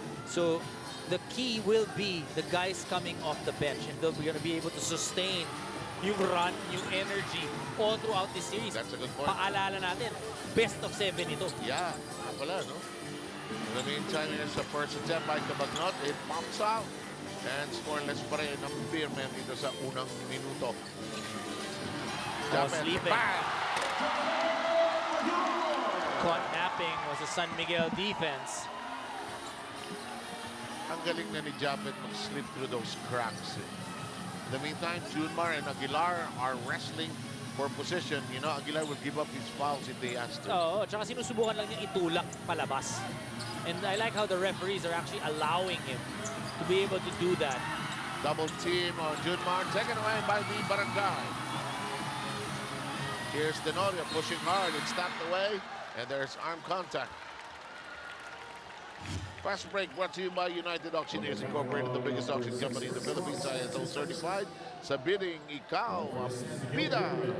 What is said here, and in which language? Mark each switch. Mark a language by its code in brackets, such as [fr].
[en] So the key will be the guys coming off the bench, and they'll be going to be able to sustain [tl] yung [en] run, yung energy all throughout this series. That's a good point. [tl] Paalala natin, best of 7 ito. Yeah, wala, no? [en] In the meantime, here's the first attempt by Cabagnot. It pops out. [tl] And scoreless pa rin ang Beermen dito sa unang minuto. [en] Sleeping. Bang! Caught napping was a San Miguel defense. [tl] Ang galing na ni Japet mag- [en] slip through those cracks. In the meantime, Junmar and Aguilar are wrestling for position. You know, Aguilar will give up his fouls if they ask to. [tl] Oo, tsaka sinusubukan lang niya itulak palabas. [en] And I like how the referees are actually allowing him to be able to do that. Double team on Junmar, taken away by the Barangay. Here's Tenorio pushing hard. It's tapped away, and there's arm contact. Fast break brought to you by United Auctioneers Incorporated, the biggest auction company in the Philippines. ISO certified. [tl] Sa bidding, ikaw ang bida.